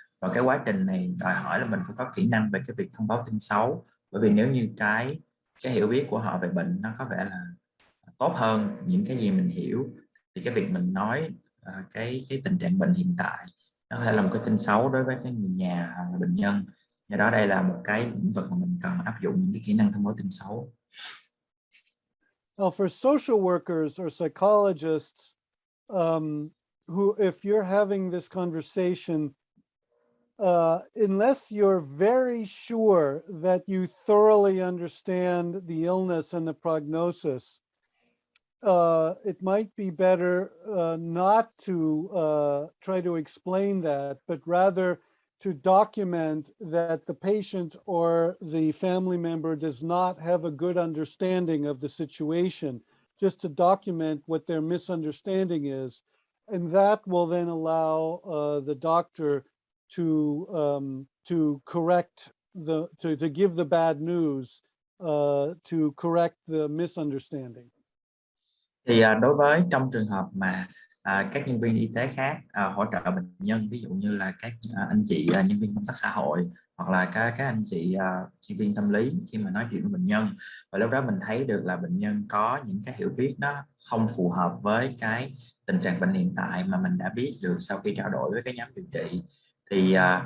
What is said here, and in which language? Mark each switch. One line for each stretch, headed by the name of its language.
Vietnamese: Và cái quá trình này đòi hỏi là mình phải có kỹ năng về cái việc thông báo tin xấu, bởi vì nếu như cái hiểu biết của họ về bệnh nó có vẻ là tốt hơn những cái gì mình hiểu, thì cái việc mình nói cái tình trạng bệnh hiện tại nó có thể là một cái tin xấu đối với cái người nhà hoặc là bệnh nhân. Do đó đây là một cái lĩnh vực mà mình cần áp dụng những cái kỹ năng thông báo tin xấu.
English: Now, for social workers or psychologists, who, if you're having this conversation, unless you're very sure that you thoroughly understand the illness and the prognosis, it might be better not to try to explain that, but rather to document that the patient or the family member does not have a good understanding of the situation, just to document what their misunderstanding is. And that will then allow the doctor to correct to give the bad news, to correct the misunderstanding.
Vietnamese: Thì đối với trong trường hợp mà các nhân viên y tế khác hỗ trợ bệnh nhân, ví dụ như là các anh chị nhân viên công tác xã hội hoặc là các anh chị chuyên viên tâm lý khi mà nói chuyện với bệnh nhân, và lúc đó mình thấy được là bệnh nhân có những cái hiểu biết nó không phù hợp với cái tình trạng bệnh hiện tại mà mình đã biết được sau khi trao đổi với cái nhóm điều trị, thì